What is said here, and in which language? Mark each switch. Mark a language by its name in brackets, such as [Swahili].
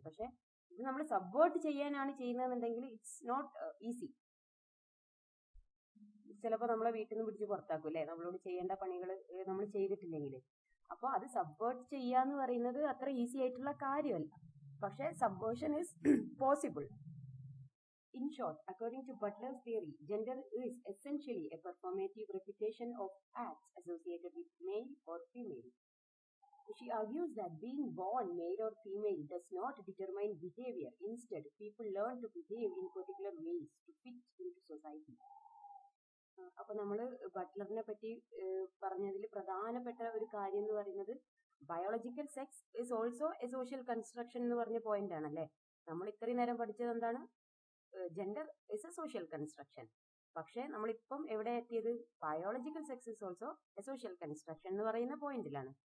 [Malayalam] പക്ഷെ ഇത് നമ്മൾ സബ്വേർട്ട് ചെയ്യാനാണ് ചെയ്യുന്നതെന്നുണ്ടെങ്കിൽ [English] It's not easy. [Malayalam] ചിലപ്പോൾ നമ്മളെ വീട്ടിൽ നിന്ന് പിടിച്ച് പുറത്താക്കും അല്ലെ, നമ്മളോട് ചെയ്യേണ്ട പണികൾ നമ്മൾ ചെയ്തിട്ടില്ലെങ്കിൽ. അപ്പോൾ അത് സബ്വേർട്ട് ചെയ്യാന്ന് പറയുന്നത് അത്ര ഈസി ആയിട്ടുള്ള കാര്യമല്ല. [English] പക്ഷെ subversion is possible. In short, according to Butler's theory, gender is essentially a performative repetition of acts associated with male or female. She argues that being born male or female does not determine behavior. Instead, people learn to behave in particular ways to fit into society. [Malayalam] അപ്പൊ നമ്മൾ ബട്ട്ലറിനെ പറ്റി പറഞ്ഞതിൽ പ്രധാനപ്പെട്ട ഒരു കാര്യം എന്ന് പറയുന്നത് [English] biological sex is also a social construction [Malayalam] എന്ന് പറഞ്ഞ പോയിന്റ് ആണല്ലേ. നമ്മൾ ഇത്രയും നേരം പഠിച്ചത് എന്താണ്? [English] Gender is a social construction. [Malayalam] പക്ഷെ നമ്മളിപ്പം എവിടെ എത്തിയത്? [English] biological sex is also a social construction [Malayalam] എന്ന് പറയുന്ന പോയിന്റിലാണ്.